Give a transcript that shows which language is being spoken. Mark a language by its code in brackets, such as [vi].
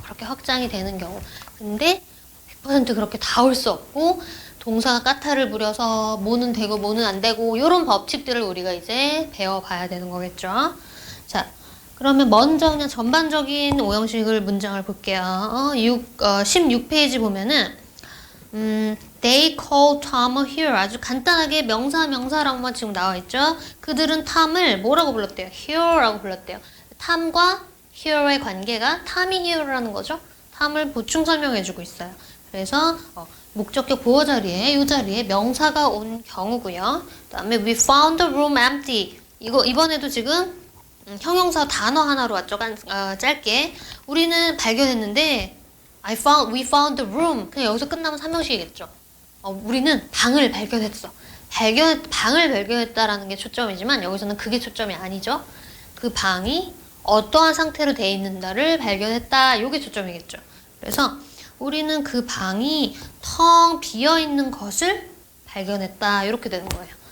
[ko] 그렇게 확장이 되는 경우. 근데 100% 그렇게 다 올 수 없고 동사가 까타를 부려서 뭐는 되고 뭐는 안 되고 이런 법칙들을 우리가 이제 배워봐야 되는 거겠죠. 자, 그러면 먼저 그냥 전반적인 오형식을 문장을 볼게요. 16페이지 보면은 [en] They called Tom a hero. [ko] 아주 간단하게 명사라고만 지금 나와 있죠. 그들은 탐을 뭐라고 불렀대요? hero라고 불렀대요. 탐과 hero의 관계가 탐이 hero라는 거죠. 탐을 보충 설명해주고 있어요. 그래서 목적격 보어 자리에 이 자리에 명사가 온 경우고요. 그다음에 [en] we found the room empty. [ko] 이거 이번에도 지금 형용사 단어 하나로 왔죠. 짧게 우리는 발견했는데 [en] we found the room. [ko] 그냥 여기서 끝나면 삼형식이겠죠. 우리는 방을 발견했어. 방을 발견했다라는 게 초점이지만 여기서는 그게 초점이 아니죠. 그 방이 어떠한 상태로 돼 있는가를 발견했다. 이게 초점이겠죠. 그래서 우리는 그 방이 텅 비어있는 것을 발견했다. 이렇게 되는 거예요.